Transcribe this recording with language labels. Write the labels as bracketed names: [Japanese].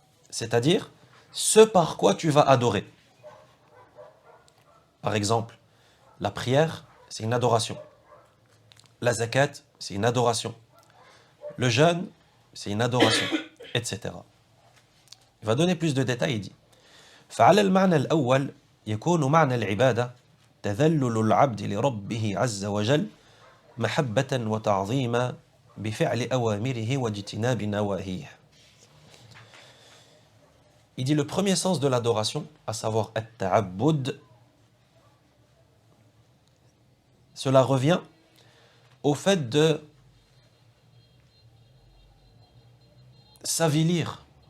[French] C'est-à-dire, ce par quoi tu vas adorer. Par exemple, la prière, c'est une adoration. La zakat, c'est une adoration. Le jeûne, c'est une adoration, etc. Il va donner plus de détails, il dit [Arabic] فعلى المعنى الأول يكون معنى العبادة تذلل العبد لربه عز وجل محبة وتعظيما بفعل أوامره واجتناب نواهيه. [French] Il dit le premier sens de l'adoration, à savoir at-ta'abbud, cela revient au fait de s'avilir.